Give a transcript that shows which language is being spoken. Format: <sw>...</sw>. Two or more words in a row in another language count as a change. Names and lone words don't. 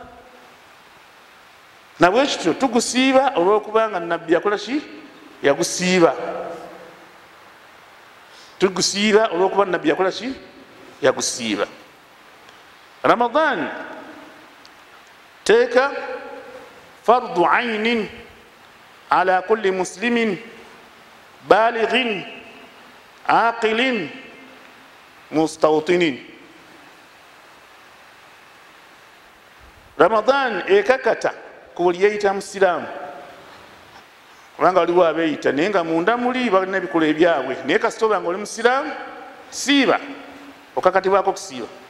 <lg>Nabwe kityo tugusiiba olw'okubanga nabbi yakola ki? Yagusiiba. Tugusiiba olw'okuba nabbi yakola ki?</lg> <ar>Yagusiiba. Ramadan teeka فرض عين على كل مسلم بالغ عاقل مستوطن.</ar> <lg>Ramadan ekakata ku buli yeeyita musiraamu, kubanga waliwo abeeyita naye nga munda muli balina ebikola ebyabwe, naye kasita oba nga oli musiraamu siiba, okakatibwako okusiiba.</lg>